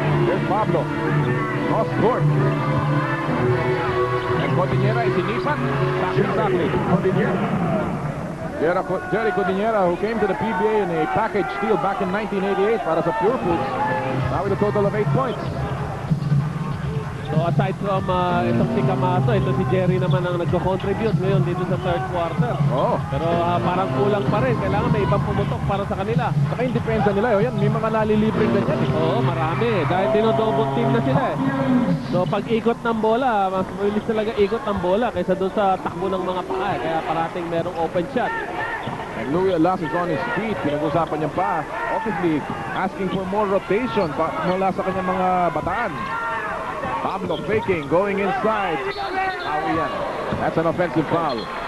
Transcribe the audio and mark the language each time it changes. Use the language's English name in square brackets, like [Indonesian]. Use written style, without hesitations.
[English] Here's Pablo. Cross court. And Cordillera is inipan. Exactly. Jerry Cordillera, who came to the PBA in a package deal back in 1988 [Filipino] para sa [English] Pure Foods. Now with a total of 8 points. So aside from [Filipino] itong si Camaso, ito si Jerry naman ang nagko-contribute ngayon dito sa third quarter. Oh. Pero parang kulang pa rin. Kailangan may ibang pumutok para sa kanila. Saka yung depensa nila, yan, may mga nalilibreng ganyan eh. Oo, marami. Dahil dinodouble team na sila eh. So pag ikot ng bola, mas mabilis talaga ikot ng bola kaysa doon sa takbo ng mga paa. Kaya parating merong open shot. [English] And Louis Alas is on his feet. [Filipino] Pinag-usapan niya pa. [English] Obviously, asking for more rotation [Filipino] mula sa kanyang mga bataan. [English] Pablo faking, going inside. Awian. That's an offensive foul.